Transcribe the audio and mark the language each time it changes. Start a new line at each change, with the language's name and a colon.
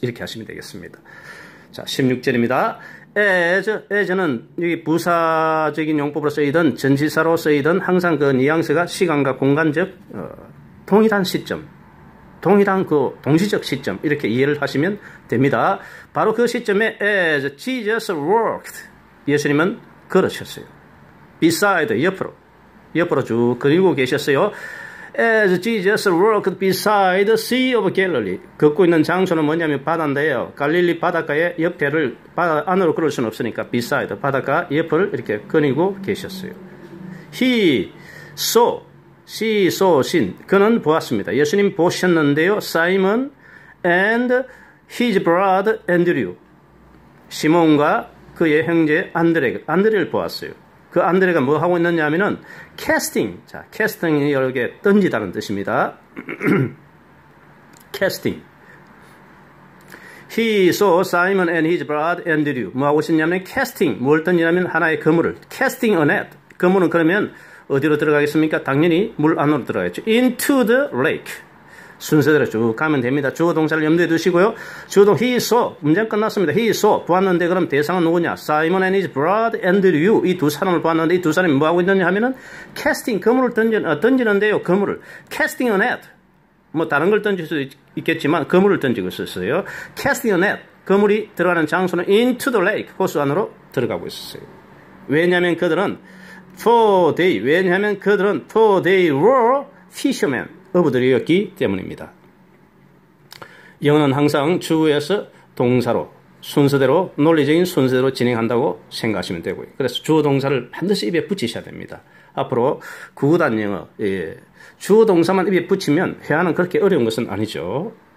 Korean: 이렇게 하시면 되겠습니다. 자, 16절입니다. as는 여기 부사적인 용법으로 쓰이든 전치사로 쓰이든 항상 그 뉘앙스가 시간과 공간적 동일한 시점, 동일한 그 동시적 시점 이렇게 이해를 하시면 됩니다. 바로 그 시점에
English: as Jesus walked
Korean: 예수님은 걸으셨어요. beside 옆으로 쭉 그리고 계셨어요.
English: As Jesus walked beside the Sea of Galilee.
Korean: 걷고 있는 장소는 뭐냐면 바다인데요. 갈릴리 바닷가의 옆에를 바다 안으로 걸을 수는 없으니까 beside 바닷가 옆을 이렇게 거니고 계셨어요.
English: He saw, she saw, sin.
Korean: 그는 보았습니다. 예수님 보셨는데요.
English: Simon and his brother Andrew.
Korean: 시몬과 그의 형제 안드레를 보았어요. 그 안드레가 뭐 하고 있느냐 하면은 캐스팅. 자, 캐스팅이 여러 개 던지다는 뜻입니다. 캐스팅.
English: He saw Simon and his brother Andrew.
Korean: 뭐 하고 있었냐면 캐스팅. 뭘 던지냐면 하나의 그물을.
English: 캐스팅 a net.
Korean: 그물은 그러면 어디로 들어가겠습니까? 당연히 물 안으로 들어가겠죠.
English: Into the lake.
Korean: 순서대로 쭉 가면 됩니다. 주어 동사를 염두에 두시고요. 주어동
English: he saw.
Korean: 문장 끝났습니다.
English: he saw.
Korean: 보았는데 그럼 대상은 누구냐?
English: Simon and his brother Andrew.
Korean: 이 두 사람을 보았는데 이 두 사람이 뭐 하고 있느냐 하면은 캐스팅. 그물을 던지는데요. 그물을.
English: Casting a net.
Korean: 뭐 다른 걸 던질 수 있겠지만 그물을 던지고 있었어요.
English: Casting a net.
Korean: 그물이 들어가는 장소는
English: into the lake.
Korean: 호수 안으로 들어가고 있었어요. 왜냐하면 그들은
English: for they.
Korean: 왜냐하면 그들은
English: for they were fishermen.
Korean: 어부들이었기 때문입니다. 영어는 항상 주어에서 동사로 순서대로 논리적인 순서대로 진행한다고 생각하시면 되고요. 그래서 주어 동사를 반드시 입에 붙이셔야 됩니다. 앞으로 구구단 영어 주어 동사만 입에 붙이면 회화는 그렇게 어려운 것은 아니죠.